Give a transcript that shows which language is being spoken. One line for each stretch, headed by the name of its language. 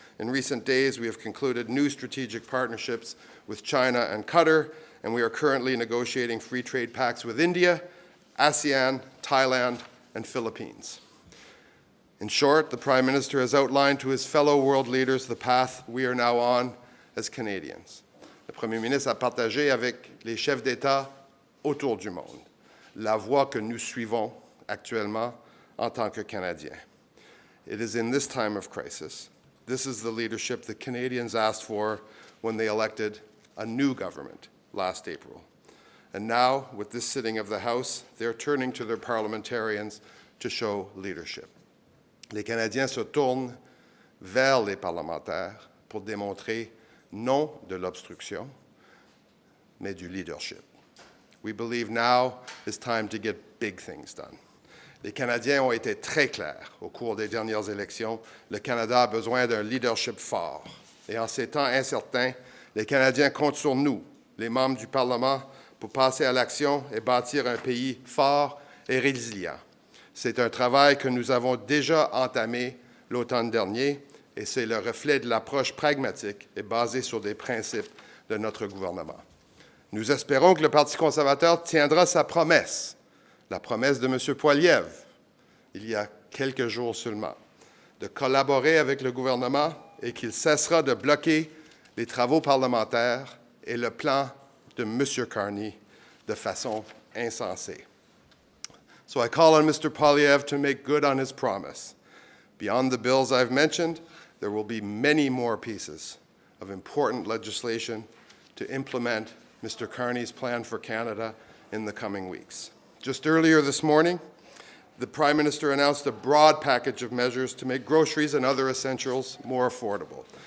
English: In recent days, we have concluded new strategic partnerships with China and Qatar, and we are currently negotiating free trade pacts with India, ASEAN, Thailand, and Philippines. In short, the Prime Minister has outlined to his fellow world leaders the path we are now on as Canadians.
French: Le Premier ministre a partagé avec les chefs d'État autour du monde la voie que nous suivons actuellement en tant que Canadiens.
English: It is in this time of crisis. This is the leadership that Canadians asked for when they elected a new government last April. And now, with this sitting of the House, they're turning to their parliamentarians to show leadership.
French: Les Canadiens se tournent vers les parlementaires pour démontrer non de l'obstruction, mais du leadership.
English: We believe now is time to get big things done.
French: Les Canadiens ont été très clairs au cours des dernières élections. Le Canada a besoin d'un leadership fort. Et en ces temps incertains, les Canadiens comptent sur nous, les membres du Parlement, pour passer à l'action et bâtir un pays fort et résilient. C'est un travail que nous avons déjà entamé l'automne dernier et c'est le reflet de l'approche pragmatique et basée sur des principes de notre gouvernement. Nous espérons que le Parti conservateur tiendra sa promesse, la promesse de M. Poilievre, il y a quelques jours seulement, de collaborer avec le gouvernement et qu'il cessera de bloquer les travaux parlementaires et le plan de M. Carney de façon insensée.
English: So I call on Mr. Poilievre to make good on his promise. Beyond the bills I've mentioned, there will be many more pieces of important legislation to implement Mr. Carney's plan for Canada in the coming weeks. Just earlier this morning, the Prime Minister announced a broad package of measures to make groceries and other essentials more affordable.